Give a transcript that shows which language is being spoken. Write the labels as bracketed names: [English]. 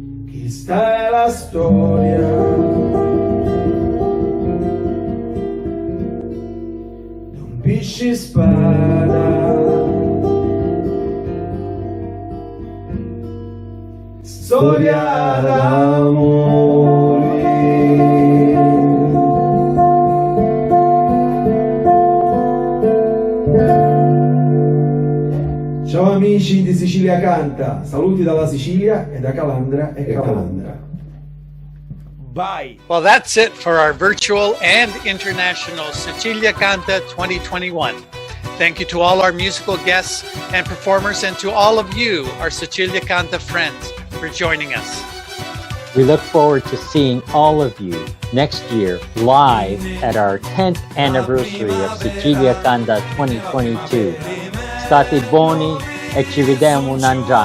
[Italian] questa è la storia di un pesce spada, storia d'amore. Ciao amici di Sicilia Canta, saluti dalla Sicilia e da Calandra e Calandra. [English] Bye! Well, that's it for our virtual and international Sicilia Canta 2021. Thank you to all our musical guests and performers and to all of you, our Sicilia Canta friends, for joining us. We look forward to seeing all of you next year live at our 10th anniversary of Sicilia Canta 2022. [Italian] State buoni e ci vediamo un anno.